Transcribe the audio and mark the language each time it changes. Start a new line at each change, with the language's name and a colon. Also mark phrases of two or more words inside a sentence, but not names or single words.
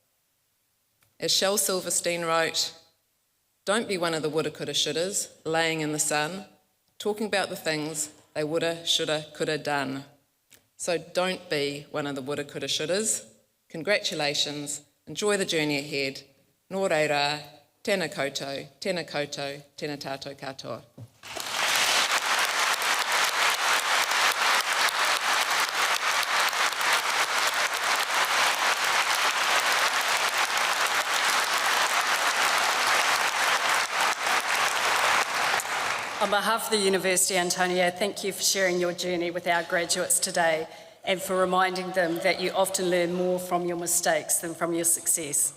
English: As Shel Silverstein wrote, don't be one of the woulda, coulda, shouldas, laying in the sun, talking about the things they woulda, shoulda, coulda done. So don't be one of the woulda, coulda, shouldas. Congratulations, enjoy the journey ahead.
Māori: Nō reira, tēnā koutou, tēnā koutou, tēnā tātou katoa.
English: On behalf of the University, Antonia, thank you for sharing your journey with our graduates today and for reminding them that you often learn more from your mistakes than from your success.